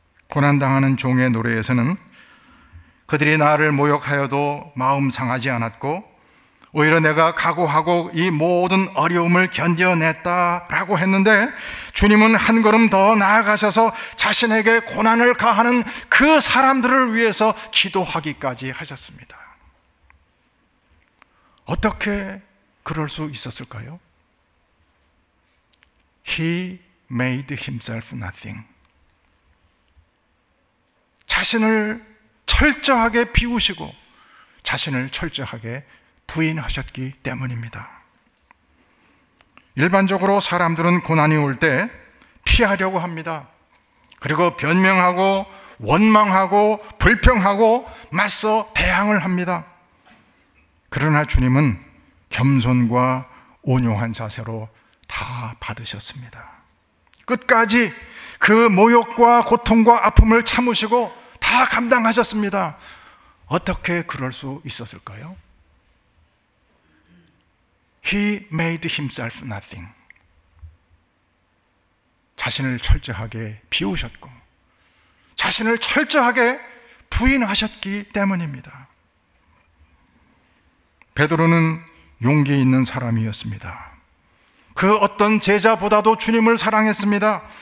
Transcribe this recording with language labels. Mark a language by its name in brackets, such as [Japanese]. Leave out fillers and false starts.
[Korean] 고난당하는 종의 노래에서는 그들이 나를 모욕하여도 마음 상하지 않았고 오히려 내가 각오하고 이 모든 어려움을 견뎌냈다라고 했는데, 주님은 한 걸음 더 나아가셔서 자신에게 고난을 가하는 그 사람들을 위해서 기도하기까지 하셨습니다. 어떻게 그럴 수 있었을까요? [English] He made himself nothing. [Korean] 자신을 철저하게 비우시고 자신을 철저하게 부인하셨기 때문입니다. 일반적으로 사람들은 고난이 올 때 피하려고 합니다. 그리고 변명하고 원망하고 불평하고 맞서 대항을 합니다. 그러나 주님은 겸손과 온유한 자세로 다 받으셨습니다. 끝까지 그 모욕과 고통과 아픔을 참으시고 다 감당하셨습니다. 어떻게 그럴 수 있었을까요? [English] He made himself nothing. [Korean] 자신을 철저하게 비우셨고 자신을 철저하게 부인하셨기 때문입니다. 베드로는 용기 있는 사람이었습니다. 그 어떤 제자보다도 주님을 사랑했습니다.